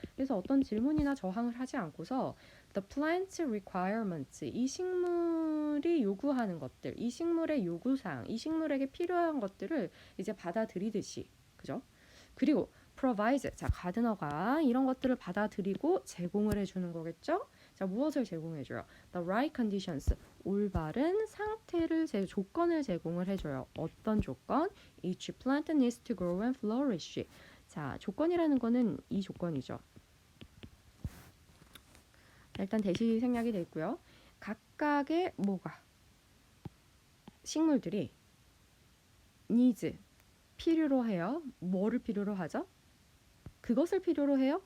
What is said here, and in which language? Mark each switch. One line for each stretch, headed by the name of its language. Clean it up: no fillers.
Korean: 그래서 어떤 질문이나 저항을 하지 않고서
English: the plant's requirements,
Korean: 이 식물이 요구하는 것들, 이 식물의 요구사항, 이 식물에게 필요한 것들을 이제 받아들이듯이, 그죠? 그리고 provides, 자, 가드너가 이런 것들을 받아들이고 제공을 해주는 거겠죠? 자, 무엇을 제공해줘요?
English: The right conditions,
Korean: 올바른 상태를 조건을 제공을 해줘요. 어떤 조건?
English: Each plant needs to grow and flourish.
Korean: 자, 조건이라는 거는 이 조건이죠. 일단 대시 생략이 돼 있고요. 각각의 뭐가 식물들이 needs 필요로 해요. 뭐를 필요로 하죠? 그것을 필요로 해요.